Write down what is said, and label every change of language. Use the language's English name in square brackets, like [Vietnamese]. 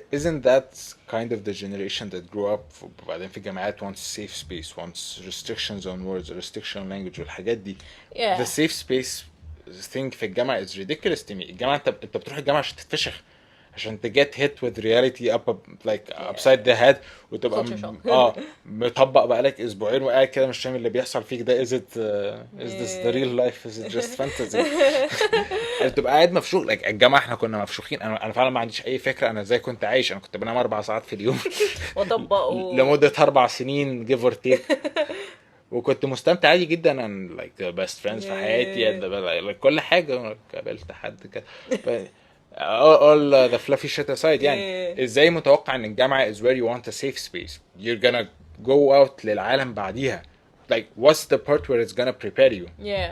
[English] Isn't that kind of the generation that grew up [Arabic] بعدين في الجامعات [English] wants safe space, wants restrictions on words, restriction on language [Arabic] والحاجات دي. [English] Yeah. The safe space thing [Arabic] في الجامعة [English] is ridiculous to me. [Arabic] الجامعة انت بتروح الجامعة عشان تتفشخ, عشان [English] to get hit with reality upside the head, [Arabic] وتبقى [English] Culture shock. [Arabic] مطبق بقالك اسبوعين وقاعد كده مش فاهم اللي بيحصل فيك ده. [English] is this the real life, is it just fantasy? [Arabic] بتبقى قاعد مفشوخ. like الجامعة احنا كنا مفشوخين. انا فعلا ما عنديش اي فكرة انا ازاي كنت عايش. انا كنت بنام 4 ساعات في اليوم وطبقوا لمدة 4 سنين [English] give or take, [Arabic] وكنت مستمتع عادي جدا. انا [English] like the best friends [Arabic] في حياتي, like كل حاجة. قابلت حد كده [English] all the fluffy shit aside. [Arabic] يعني ازاي متوقع ان الجامعة [English] is where you want a safe space? You're gonna go out [Arabic] للعالم بعديها. [English] Like what's the part where it's gonna prepare you?